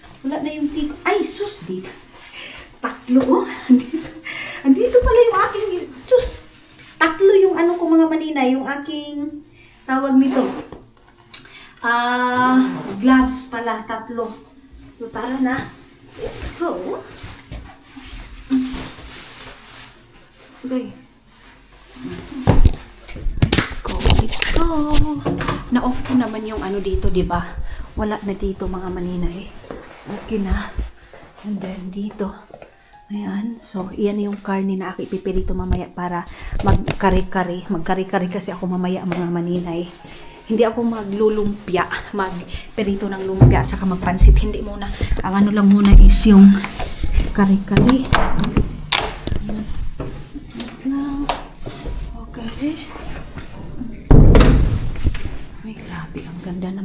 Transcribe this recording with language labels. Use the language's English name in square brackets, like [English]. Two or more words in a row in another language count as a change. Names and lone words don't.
[Filipino] Wala na yung tea ko. Ay, sus, dito. Tatlo, oh. Andito pala yung aking, sus. Tatlo yung ano ko mga maninay, yung aking, tawag nito. Gloves pala, tatlo. So, tara na. [English] Let's go. Okay. Let's go. [Filipino] Na-off ko naman yung ano dito, di ba? Wala na dito mga maninay. Okay na. [English] And then [Filipino] dito. Ayan. So, iyan yung karne na ako ipipirito mamaya para magkari-kari. Magkari-kari kasi ako mamaya mga maninay. Hindi ako maglulumpia. Magpirito ng lumpia at saka magpansit. Hindi muna. Ang ano lang muna is yung kari-kari. Okay. Ay, grabe. Ang ganda naman.